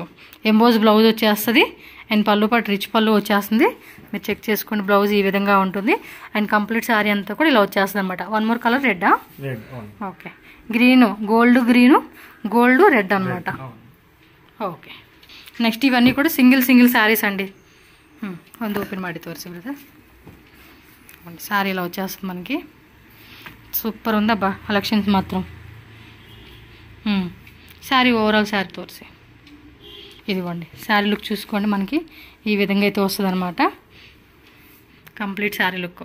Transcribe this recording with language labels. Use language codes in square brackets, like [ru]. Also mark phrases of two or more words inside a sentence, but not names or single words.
[te] ఎంబోజ్ బ్లౌజ్ వచ్చేస్తుంది అండ్ పళ్ళు పాటు రిచ్ పళ్ళు వచ్చేస్తుంది. మీరు చెక్ చేసుకోండి, బ్లౌజ్ ఈ విధంగా ఉంటుంది అండ్ కంప్లీట్ శారీ అంతా కూడా ఇలా వచ్చేస్తుంది అనమాట. 1 మోర్ కలర్ రెడ్డా? ఓకే, గ్రీను, గోల్డ్ రెడ్ అనమాట. ఓకే, నెక్స్ట్ ఇవన్నీ కూడా సింగిల్ శారీస్ అండి. [kn] ಒಂದು ఓపెన్ ಮಾಡಿ ತೋರಿಸಿ ಬ್ರದರ್. [te] శారీ ఇలా వచ్చేస్తుంది మనకి. సూపర్ ఉంది అబ్బా కలెక్షన్స్ మాత్రం. శారీ ఓవరాల్ శారీ తోరిసి ఇదిగోండి, శారీ లుక్ చూసుకోండి, మనకి ఈ విధంగా అయితే వస్తుంది అనమాట కంప్లీట్ శారీ లుక్.